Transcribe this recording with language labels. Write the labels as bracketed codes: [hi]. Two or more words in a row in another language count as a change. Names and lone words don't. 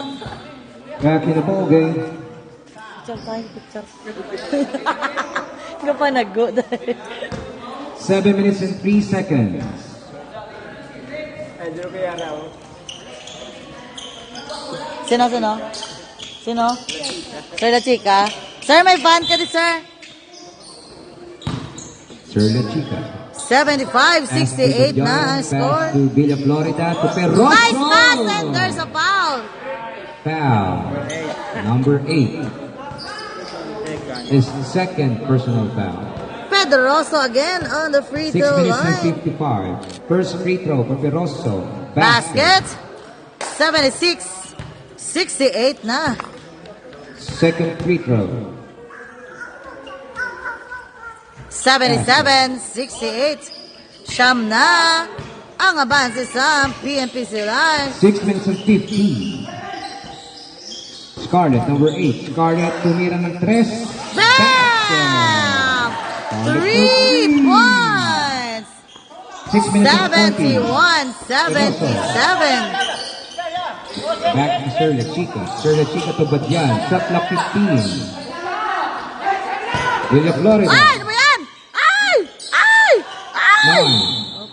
[tl] Kaya kinapogay. Picture tayo, picture. Hindi pa nag-go dahil. [en] 7 minutes and 3 seconds. [tl] Sino? Sir La Chica? Sir, may fan ka din, sir? Sir La Chica. 75-68 na ang [en] Pass score. to Villa Florida to Peroso. Nice pass and there's a foul. Foul. Number 8. His second personal foul. Pedroso again on the free 6 throw minutes and line. 55. First free throw for Peroso. [tl] Basket. 76-68 na. [en] Second free throw. 77-68. [tl] Siyam na ang abanse sa PNP Silay. [en] 6 minutes and 15. Scarlett, number 8. [tl] Scarlett, tumira ng 3. [en] Bam! 3 points! 6 minutes and 40. 71-77. Back to Sir La Chica. Sir La Chica to Badyan. Shot clock 15. Villa Florida. [tl] Ay! Ano ba yan? Ay! Ay! Ay! [en] 9.